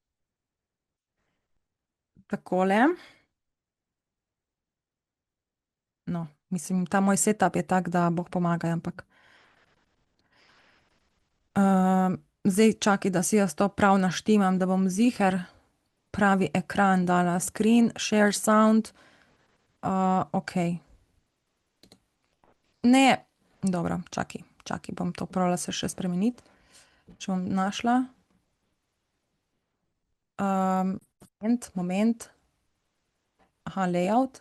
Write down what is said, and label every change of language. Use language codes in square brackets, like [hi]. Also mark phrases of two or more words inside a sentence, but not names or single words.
[sl] Takole. No, mislim, ta moj setup je tak, da Bog pomagaj, ampak. Zdaj čakaj, da si jaz to prav naštimam, da bom ziher pravi ekran dala. [en] Screen, share sound. [sl] Ok. Ne, dobro, čakaj, bom to probala se še spremeniti. Če bom našla. Moment. Aha, layout.